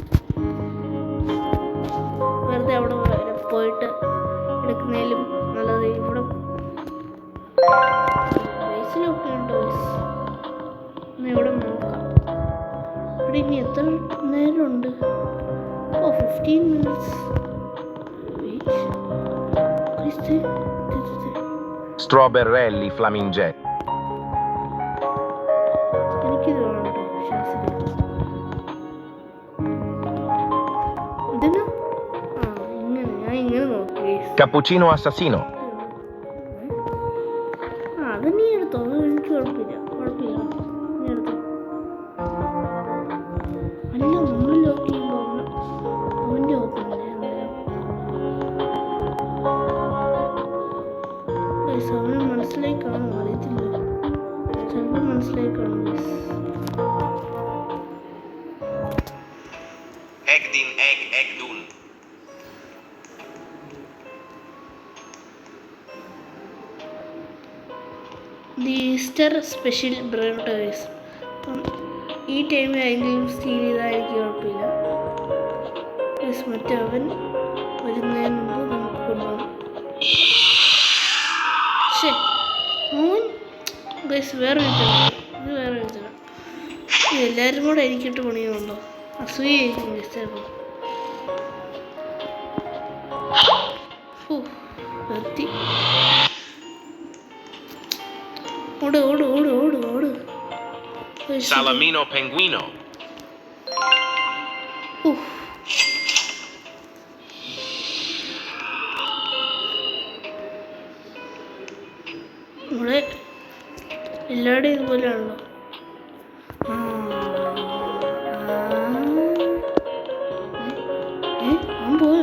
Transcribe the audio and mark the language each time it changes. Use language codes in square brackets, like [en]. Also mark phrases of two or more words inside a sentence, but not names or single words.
[ml] വെറുതെ അവിടെ വരെ പോയിട്ട് എടുക്കുന്നതിലും നല്ലത്. ഇവിടെ ബേസിലൊക്കെ ഉണ്ടോ? ഇവിടെ നോക്കാം. ഇവിടെ ഇനി എത്ര നേരമുണ്ട്. 15 മിനിറ്റ്സ്. Strawberrelli flamingelli. എനിക്കിത് വേണം കേട്ടോ, ശാസ്ത്രീയ. ഇതിന് ഞാൻ ഇങ്ങനെ നോക്കി. Cappuccino assassino. അത് നീ എടുത്തോ, അത് എനിക്ക് കുഴപ്പമില്ല. നീ എടുത്തോ. അല്ല, നമ്മൾ ലോക്ക് ചെയ്യുമ്പോൾ അവൻ്റെ ഓപ്പണില്ല. അവന് മനസ്സിലായി കാണും, അറിയത്തില്ല. ചിലപ്പോൾ മനസ്സിലായി കാണും. Egg din egg, egg dun. [en] The Easter special bread toys. [ml] അപ്പം ഈ ടൈമിൽ ആരെങ്കിലും സ്റ്റീൽ ചെയ്താൽ എനിക്ക് കുഴപ്പമില്ല. മറ്റേ അവൻ വരുന്നതിന് മുമ്പ് നമുക്ക് കൊണ്ടുപോകണം. ശരി, മോൻ ഗൈസ് വേറെ എഴുതണം. ഇത് വേറെ എഴുതണം. എല്ലാവരും കൂടെ എനിക്കിട്ട് പണിയുന്നുണ്ടോ? അസൂയായിരിക്കും ഗൈസ് ചിലപ്പോൾ. നിർത്തി. ഓട് ഓട് ഓട് ഓട് ഓട്. Salamino penguino. ഇവിടെ എല്ലാവരുടെയും ഇതുപോലെയാണല്ലോ. അവൻ പോയോ?